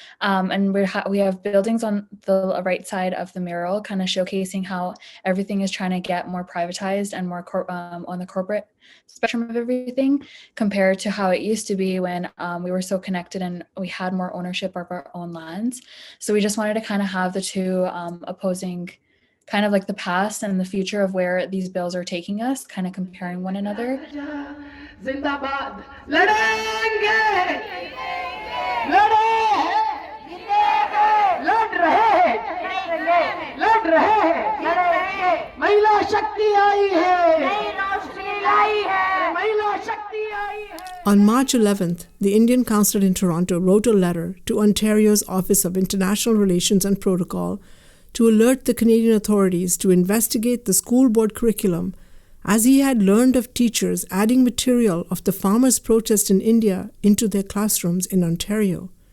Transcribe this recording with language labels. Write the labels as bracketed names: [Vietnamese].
[English] And we have buildings on the right side of the mural kind of showcasing how everything is trying to get more privatized and more on the corporate spectrum of everything compared to how it used to be when we were so connected and we had more ownership of our own lands. So we just wanted to kind of have the two opposing kind of like the past and the future of where these bills are taking us, kind of comparing one another. [Hindi] जिंदाबाद लड़ेंगे लड़ रहे हैं महिला शक्ति आई है महिला शक्ति आई है. [English] On March 11th, the Indian Consulate in Toronto wrote a letter to Ontario's Office of International Relations and Protocol to alert the Canadian authorities to investigate the school board curriculum, as he had learned of teachers adding material of the farmers' protest in India into their classrooms in Ontario.